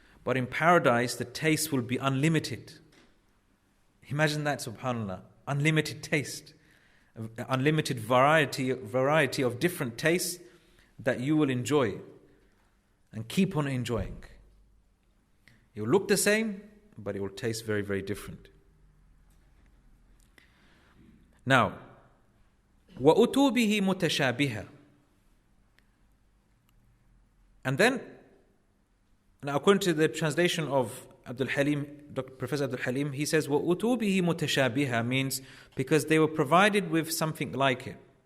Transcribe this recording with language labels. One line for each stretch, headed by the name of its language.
English: But in paradise, the taste will be unlimited. Imagine that, subhanAllah. Unlimited taste. Unlimited variety of different tastes that you will enjoy and keep on enjoying. It will look the same, but it will taste very, very different.
Arabic: Now, وَأُتُوا بِهِ مُتَشَابِهًا.
English: And then, now according to the translation of Abdul Halim, Professor Abdul Halim, he says,
Arabic: وَأُتُوا بِهِ مُتَشَابِهًا
English: means because they were provided with something like it.